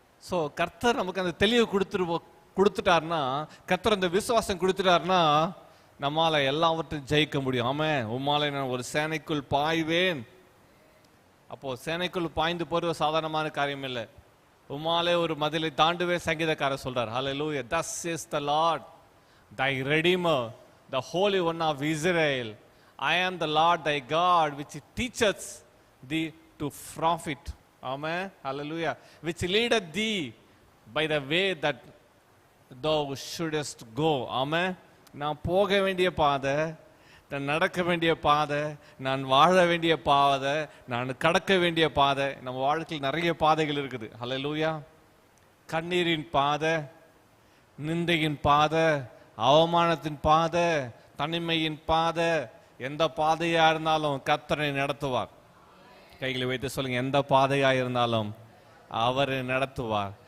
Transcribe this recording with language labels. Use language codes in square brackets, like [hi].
[ta] So கர்த்தர் நமக்கு அந்த தெளிவு கொடுத்துட்டாருன்னா, கர்த்தர் அந்த விசுவாசம் கொடுத்துட்டாருன்னா நம்மால எல்லாவற்றையும் ஜெயிக்க முடியும். ஆமா. உம்மால நான் ஒரு சேனைக்குள் பாய்வேன். அப்போ சேனைக்குள் பாய்ந்து போறது சாதாரணமான காரியம் இல்லை. உம்மாலே ஒரு மதிலை தாண்டுவே சங்கீதக்காரர் சொல்றார். ஹல்லேலூயா. [en] Thus says the Lord, thy Redeemer, the Holy One of Israel. I am the Lord thy God, which teacheth thee to profit. Amen. Hallelujah. Which leadeth thee by the way that thou shouldest go. Amen. [ta] நான் போக வேண்டிய பாதை, நான் நடக்க வேண்டிய பாதை, நான் வாழ வேண்டிய பாதை, நான் கடக்க வேண்டிய பாதை. நம்ம வாழ்க்கையில் நிறைய பாதைகள் இருக்குது. ஹல்லேலூயா. கண்ணீரின் பாதை, நிந்தையின் பாதை, அவமானத்தின் பாதை, தனிமையின் பாதை, எந்த பாதையா இருந்தாலும் கர்த்தரை நடத்துவார். கைகளை வைத்து சொல்லுங்க, எந்த பாதையா இருந்தாலும் அவரை நடத்துவார்.